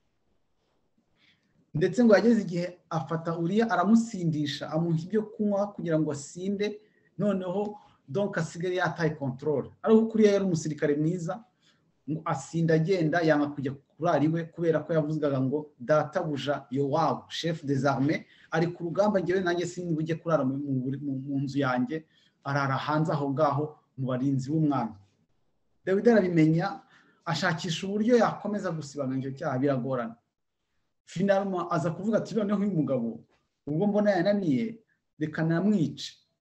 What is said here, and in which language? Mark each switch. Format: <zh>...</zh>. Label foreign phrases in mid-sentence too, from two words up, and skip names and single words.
<rw>Ndetse ngo yageze igihe afata Uriya aramusindisha, amuha ibyo kunywa kugira ngo asinde, noneho donc asigare yataye control. Ariko Uriya yari umusirikare mwiza, asinda agenda, yanga kujya kurara iwe kubera ko yavuzgaga ngo databuja Yowabu</rw> <fr>chef des armées</fr> <rw>ari ku rugamba, ngewe nanjye sinzi bujye kurara mu nzu yanjye, arara hanze aho ngaho mu barinzi b'umwami. Dawidi arabimenya, ashakisha uburyo yakomeza gusibanganya icyo cyaha, biragorana. Finalement aza kuvuga ati noneho uyu mugabo ubwo mbona yananiye, reka namwice.</rw>